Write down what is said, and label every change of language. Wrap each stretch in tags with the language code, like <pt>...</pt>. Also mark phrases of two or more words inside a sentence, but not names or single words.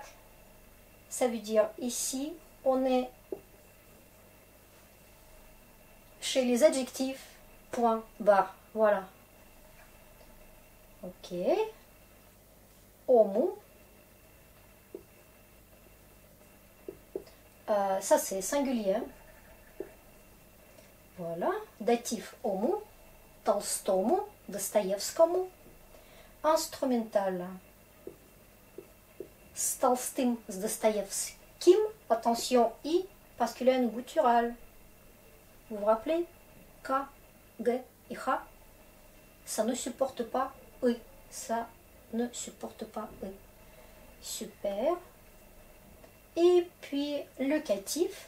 <fr>Ça veut dire ici, on est chez les adjectifs, point, barre, voilà. Ok. Homo. Ça c'est singulier. Voilà. Datif homo.</fr> <ru>Толстому, Достоевскому.</ru> <fr>Instrumental.</fr> <ru>С Толстым, с Достоевским.</ru> <fr>Attention, I, parce qu'il y a une gutturale. Vous vous rappelez? K, G et H. Ça ne supporte pas E. Ça ne supporte pas E. Super. Et puis le catif.</fr>